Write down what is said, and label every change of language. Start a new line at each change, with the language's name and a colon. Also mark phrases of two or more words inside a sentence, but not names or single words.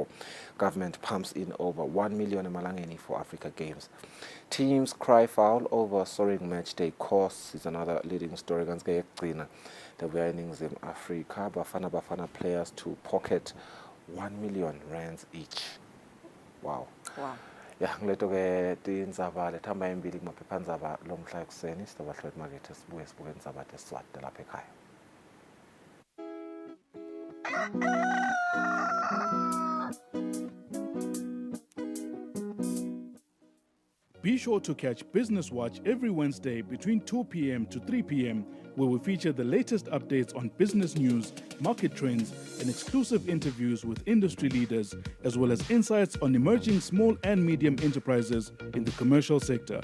English: Government pumps in over 1 million Malangeni for Africa Games. Teams cry foul over soaring match day costs is another leading story. The earnings in Africa, Bafana players to pocket 1 million rands each. Wow.
Swati: Ya ngileto ke tindzaba lethamba embili kumaphephandzaba lomhla ekuseni sitobahlola imakethe sibuye sibuke indzaba tesiswati lapha ekhaya.
English: Be sure to catch Business Watch every Wednesday between 2 p.m. to 3 p.m. where we feature the latest updates on business news, market trends, and exclusive interviews with industry leaders, as well as insights on emerging small and medium enterprises in the commercial sector.